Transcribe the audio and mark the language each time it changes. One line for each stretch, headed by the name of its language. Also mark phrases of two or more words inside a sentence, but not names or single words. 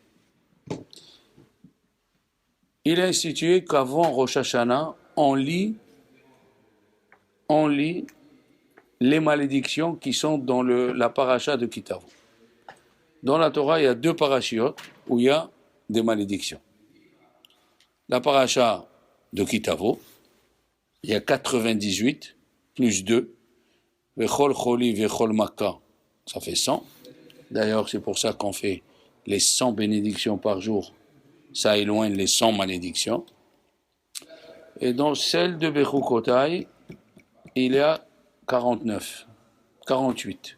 French: Il a institué qu'avant Rosh Hashanah, on lit les malédictions qui sont dans la paracha de Kitavo. Dans la Torah, il y a 2 parachiotes où il y a des malédictions. La paracha de Kitavo, il y a 98 plus 2.
Hebrew: וכל חלי וכל מכה,
French: ça fait 100. D'ailleurs, c'est pour ça qu'on fait les 100 bénédictions par jour. Ça éloigne les 100 malédictions. Et dans celle de Bechukotai, il y a 48.